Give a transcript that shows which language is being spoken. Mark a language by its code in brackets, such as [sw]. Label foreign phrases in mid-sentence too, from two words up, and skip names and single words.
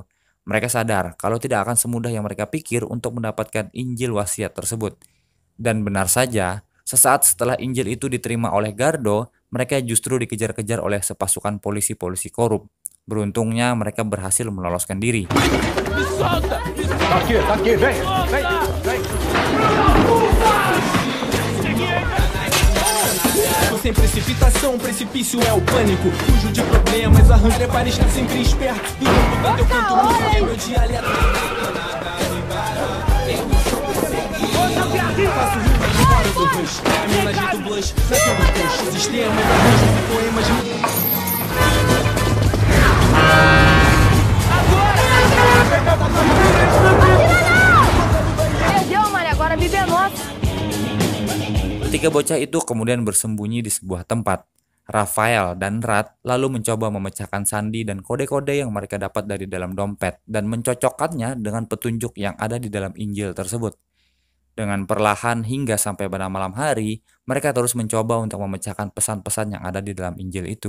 [id] Mereka sadar kalau tidak akan semudah yang mereka pikir untuk mendapatkan Injil wasiat tersebut. Dan benar saja, sesaat setelah Injil itu diterima oleh Gardo, mereka justru dikejar-kejar oleh sepasukan polisi-polisi korup. Beruntungnya mereka berhasil meloloskan diri. [pt] Aqui, vem, vem. Sem precipitação, precipício é o pânico. Fujo de problemas, arranjo é para estar sempre esperto. Do tempo do teu canto música é meu dialeto. Faço rimas fora do rush. Caminho agito blush, nasceu do push. Sistemas, arranjos e poemas. Perdeu, Maria, agora a Bíblia é nossa. [id] Ketiga bocah itu kemudian bersembunyi di sebuah tempat. Rafael dan Rat lalu mencoba memecahkan sandi dan kode-kode yang mereka dapat dari dalam dompet dan mencocokkannya dengan petunjuk yang ada di dalam Injil tersebut. Dengan perlahan hingga sampai pada malam hari, mereka terus mencoba untuk memecahkan pesan-pesan yang ada di dalam Injil itu.